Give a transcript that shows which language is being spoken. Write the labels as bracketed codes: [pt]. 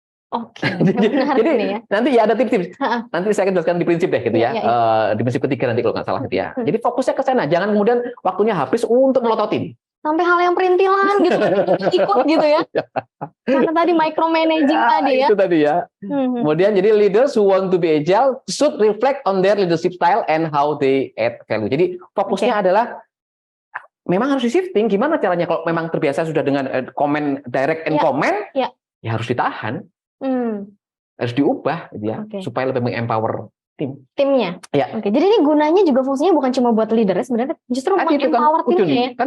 [id] Oke. Jadi nanti ya ada tips-tips. Nanti saya akan jelaskan di prinsip deh gitu ya. Di prinsip ketiga nanti kalau nggak salah gitu ya. Jadi fokusnya ke sana. Jangan kemudian waktunya habis untuk melototin. Sampai hal yang perintilan gitu ikut gitu ya. Karena tadi micromanaging tadi ya. Itu tadi ya. Kemudian jadi [en] leaders who want to be agile should reflect on their leadership style and how they add value. [id] Jadi fokusnya adalah memang harus di-shifting. Gimana caranya kalau memang terbiasa sudah dengan comment, [en] direct and comment, [id] ya harus ditahan. Harus diubah gitu ya, supaya lebih meng-empower timnya. Ya. Oke, jadi ini gunanya juga fungsinya bukan cuma buat leader sebenarnya, justru meng-empower timnya ya.